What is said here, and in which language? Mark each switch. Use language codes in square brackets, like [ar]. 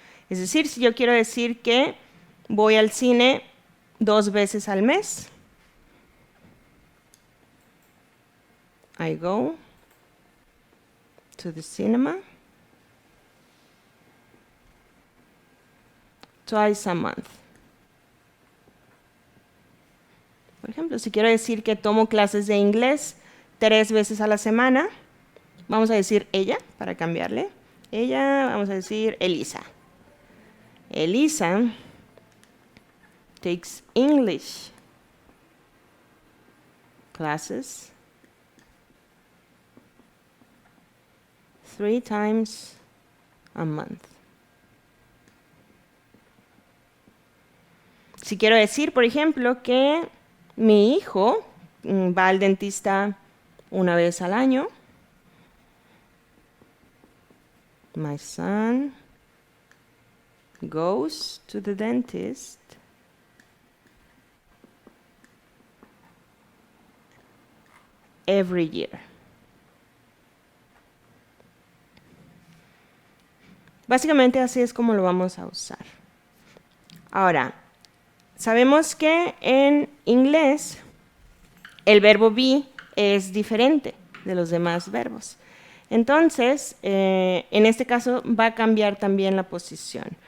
[es] Es decir, si yo quiero decir que voy al cine 2 veces al mes, [en] I go to the cinema twice a month. [es] Por ejemplo, si quiero decir que tomo clases de inglés 3 veces a la semana, vamos a decir ella, para cambiarle. Ella, vamos a decir Elisa. [en] Elisa takes English classes 3 times a month. [es] Si quiero decir, por ejemplo, que Mi hijo va al dentista una vez al año. [en] My son goes to the dentist every year. [es] Básicamente así es como lo vamos a usar. Ahora, sabemos que en inglés el verbo be es diferente de los demás verbos. Entonces, en este caso va a cambiar también la posición.